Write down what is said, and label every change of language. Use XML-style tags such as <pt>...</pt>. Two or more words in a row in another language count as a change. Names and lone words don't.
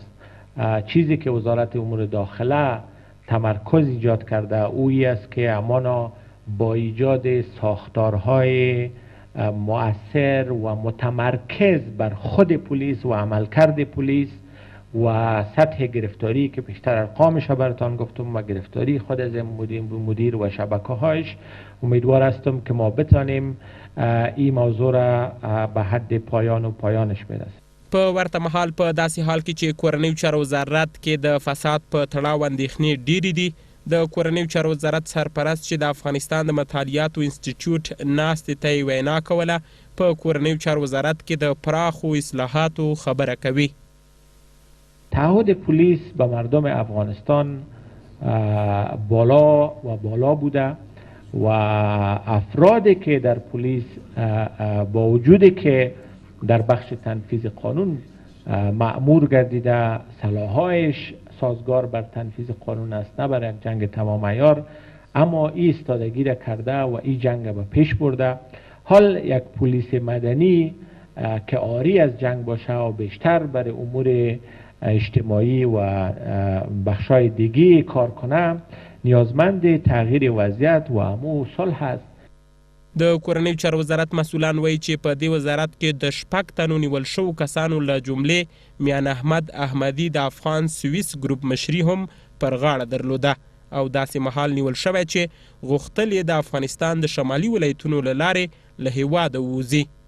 <fa>چیزی که وزارت امور داخله تمرکز ایجاد کرده اویی است که امانا با ایجاد ساختارهای مؤثر و متمرکز بر خود پلیس و عملکرد پلیس و سطح گرفتاری که بیشتر ارقامش براتان گفتم و گرفتاری خود از مدیر و شبکه هایش، امیدوار هستم که ما بتانیم این موضوع را به حد پایان و پایانش برسیم.</fa> <ps>په ورته مهال په داسې حال کې چې کورنیو چارو وزارت کې د فساد په تړاو اندېښنې ډېرې دي، د کورنیو چارو وزارت سرپرست چې د افغانستان د مطالعاتو انسټیټیوټ ناستې ته یې وینا کوله، په کورنیو چارو وزارت کې د پراخو اصلاحاتو خبره کوي.</ps> <fa>تعهد پلیس به مردم افغانستان بالا بوده و افرادی که در پلیس با وجودی که در بخش تنفیذ قانون مأمور گردیده، سلاح‌هایش سازگار بر تنفیذ قانون است، نه بر یک جنگ تمام عیار، اما این ایستادگی را کرده و این جنگ به پیش برده. حال یک پلیس مدنی که عاری از جنگ باشه و بیشتر بر امور اجتماعی و بخشای دیگه کار کنه، نیازمند تغییر وضعیت و امو صلح است.</fa> <ps>د کورنیو چارو وزارت مسؤلان وایي چې په دې وزارت کې د شپږ تنو نیول شوو کسانو له جملې میان احمد احمدي د افغان سوئیس ګروپ مشري هم پر غاړه درلوده او داسې مهال نیول شوی چې غوښتل یې د افغانستان د شمالي ولایتونو له لارې له هېواده ووځي.</ps>